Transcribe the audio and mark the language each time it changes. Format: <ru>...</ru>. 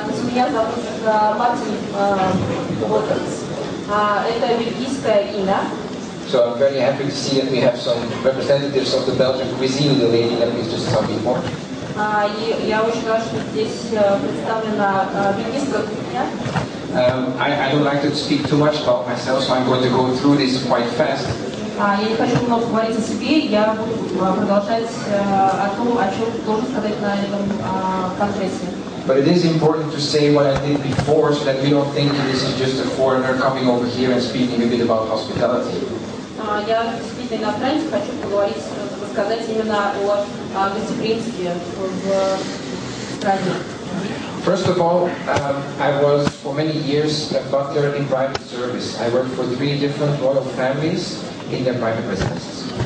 <ru>Меня зовут Мартин Богартс. Это бельгийское имя.</ru> <en>So I'm very happy to see that we have some representatives of the Belgian cuisine, the lady that we just saw before.</en> <ru>Я очень рад, что здесь представлена бельгийская кухня.</ru> <en>I don't like to speak too much about myself, so I'm going to go through this quite fast.</en> <ru>Я не хочу много говорить о себе, я буду продолжать о том, о чем должен сказать на этом конгрессе.</ru> <en>But it is important to say what I did before, so that we don't think this is just a foreigner coming over here and speaking a bit about hospitality.</en> <ru>Я действительно иностранец, хочу поговорить, рассказать именно о гостеприимстве в стране.</ru> <en>First of all, I was for many years a butler in private service. I worked for 3 different royal families in their private residences.</en>